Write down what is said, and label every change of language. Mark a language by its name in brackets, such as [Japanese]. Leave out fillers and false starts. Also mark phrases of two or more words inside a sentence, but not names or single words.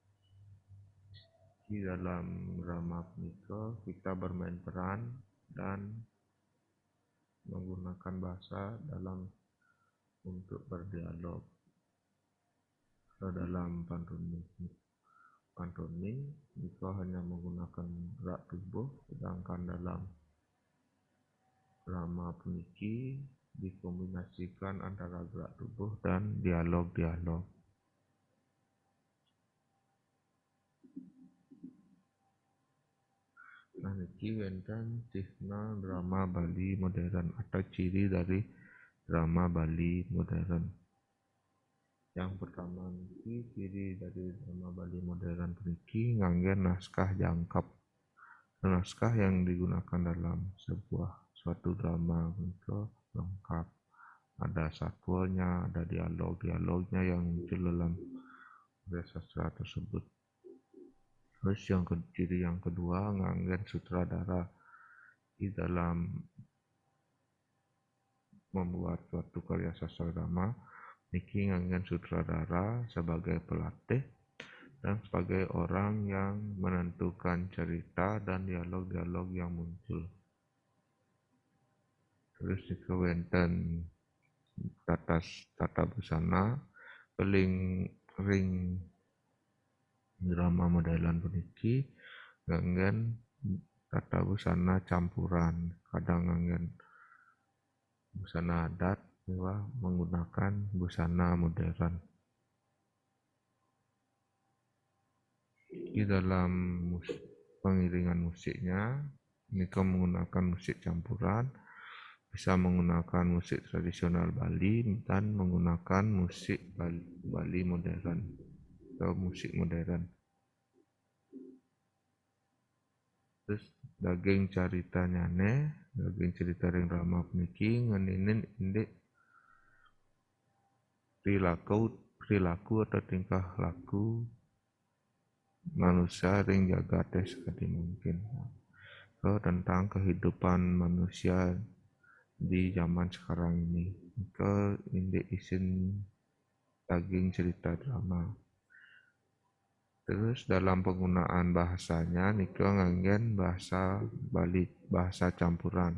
[Indonesian] Di dalam drama punika kita bermain peran dan menggunakan bahasa dalam untuk berdialog. Dalam pantomim kita hanya menggunakan gerak tubuh, sedangkan dalam drama puniki dikombinasikan antara gerak tubuh dan dialog-dialog. Nah, [Balinese] niki wenten cihna drama Bali modern [Indonesian] atau ciri dari drama Bali modern. Yang pertama niki ciri dari drama Bali modern [Balinese] puniki nganggen naskah jangkep. [Indonesian] Naskah yang digunakan dalam suatu drama itu lengkap. Ada satwanya, ada dialognya yang muncul dalam karya sastra tersebut. Terus ciri yang kedua nganggen sutradara di dalam membuat suatu karya sastra drama. [Balinese] Niki nganggen [Indonesian] sutradara sebagai pelatih dan sebagai orang yang menentukan cerita dan dialog-dialog yang muncul. Terus juga [Balinese] wenten tata busana ring drama modelan puniki nganggen tata busana campuran, kadang nganggen busana adat [Indonesian] menggunakan busana modern. Di dalam pengiringan musiknya Nika menggunakan musik campuran, bisa menggunakan musik tradisional Bali dan menggunakan musik Bali modern atau musik modern. [Balinese] Terus daging cerita ring drama puniki ngeninin indik perilaku [Indonesian] atau tingkah laku manusia [Balinese] ring jagate [Indonesian] sekali mungkin. Tentang kehidupan manusia di zaman sekarang ini. [Balinese] Ke indek isin daging cerita drama. [Indonesian] Terus dalam penggunaan bahasanya [Balinese] Nike nganggen bahasa Bali, [Indonesian] bahasa campuran.